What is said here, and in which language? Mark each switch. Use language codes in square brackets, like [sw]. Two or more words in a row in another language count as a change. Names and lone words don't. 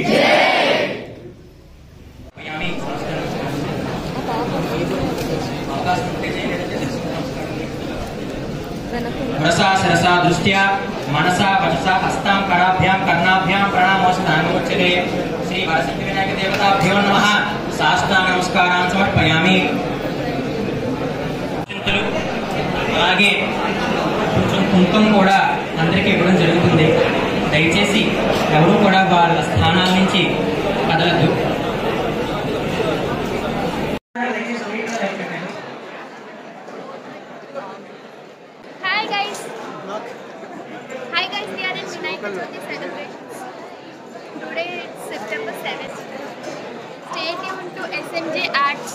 [sa] रसा सरसा दृष्ट्या मनसा वचसा हस्तां कराभ्यां कर्णाभ्यां प्रणामोस्तानोच्यते श्री वरसिद्धिविनायक देवताभ्यो नमः साष्टांग नमस्कारान् समर्पयामि। [te] అలాగే కొంచెం కుంకుమ కూడా అందరికీ ఇవ్వడం జరుగుతుంది। దయచేసి ఎవరు కూడా వాళ్ళ స్థానాల నుంచి కదలద్దు। [en] Hi guys, we are in Vinayaka Chavithi celebrations. Today it's September 7th. Stay tuned to SMJ Arts.